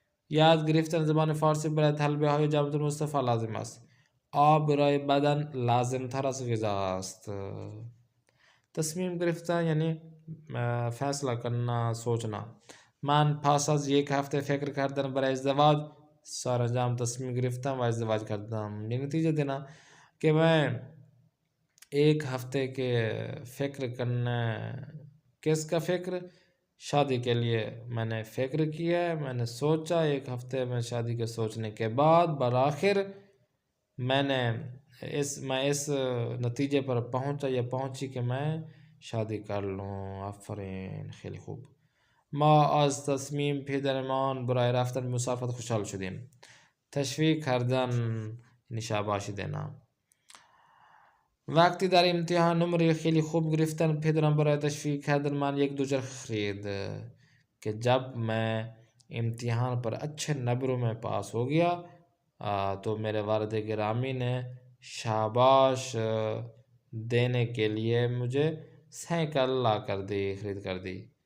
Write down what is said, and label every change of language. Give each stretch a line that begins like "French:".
Persian: یاد گرفتن زبان فارسی برای طلبه های جامعه المصطفى لازم است. آب برای بدن لازم تر از غذا است. تصمیم گرفتن یعنی
Urdu: فیصلہ کرنا سوچنا.
Persian: من پس از 1 هفته فکر کردن برای ازدواج سرانجام تصمیم گرفتم و ازدواج کردم.
Urdu: یہ نتیجہ دینا کہ میں 1 ہفتے کے فکر کرنا. کس کا فکر؟ شادی کے لیے میں نے فکر کیا، میں نے سوچا. 1 ہفتے میں شادی کے سوچنے کے بعد بالآخر میں اس نتیجے پر پہنچی کہ میں شادی کر لوں.
Persian: آفرین، خیلی خوب. ما از تصمیم پدرمان برای رفتن مسافرت خوشحال شدیم. تشویق کردن یعنی شاباشی دینا. وقتی در امتحان نمره خیلی خوب گرفتن پدرم برای تشویق کردن من 1 دوچرخه خرید
Urdu: کہ جب میں امتحان پر اچھے نمبروں میں پاس ہو گیا تو میرے والد گرامی نے شاباش دینے کے لیے مجھے سائیکل خرید کر دی.